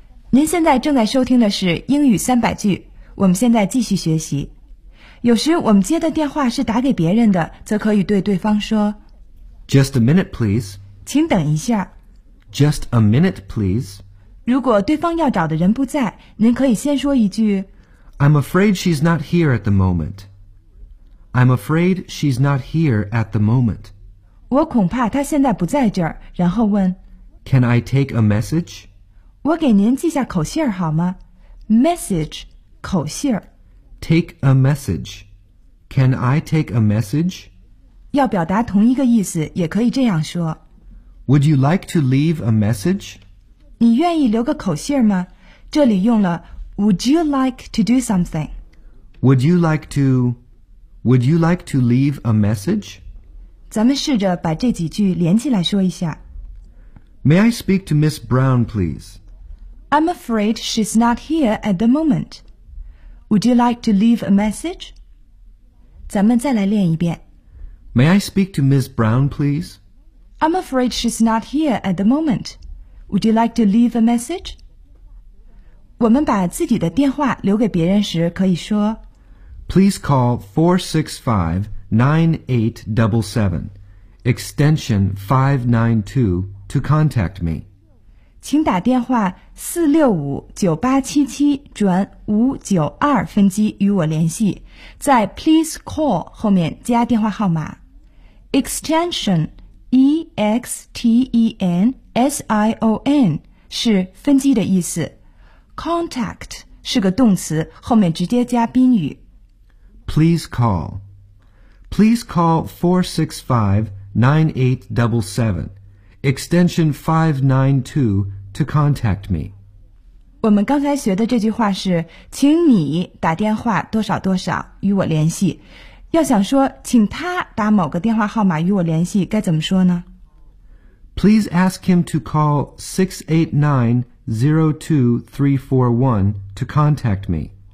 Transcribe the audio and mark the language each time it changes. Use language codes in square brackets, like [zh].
[zh] 您现在正在收听的是英语三百句，我们现在继续学习。有时我们接的电话是打给别人的，则可以对对方说 [en] Just a minute, please. [zh] 请等一下。 [en] Just a minute, please. [zh] 如果对方要找的人不在，您可以先说一句 [en] I'm afraid she's not here at the moment. I'm afraid she's not here at the moment. [zh] 我恐怕她现在不在这儿，然后问 [en] Can I take a message? [zh] 我给您记下口信好吗？ Message, 口信。 [en] Take a message. Can I take a message? [zh] 要表达同一个意思，也可以这样说。 [en] Would you like to leave a message? [zh] 你愿意留个口信吗？这里用了 [en] Would you like to do something? Would you like to leave a message? [zh] 咱们试着把这几句连起来说一下。 [en] May I speak to Miss Brown, please? I'm afraid she's not here at the moment. Would you like to leave a message? [zh] 咱们再来练一遍。 [en] May I speak to Miss Brown, please? I'm afraid she's not here at the moment. Would you like to leave a message? [zh] 我们把自己的电话留给别人时可以说 [en] Please call 465-9877, extension 592. To contact me. [zh] 请打电话465-9877转592分机与我联系，在 please call 后面加电话号码 extension extension 是分机的意思， contact 是个动词，后面直接加宾语。 [en] Please call 465-9877. Extension 592 to contact me. [zh] 我们刚才学的这句话是请你打电话多少多少与我联系。要想说请他打某个电话号码与我联系该怎么说呢？ [en] Please ask him to call 689-02341 to contact me.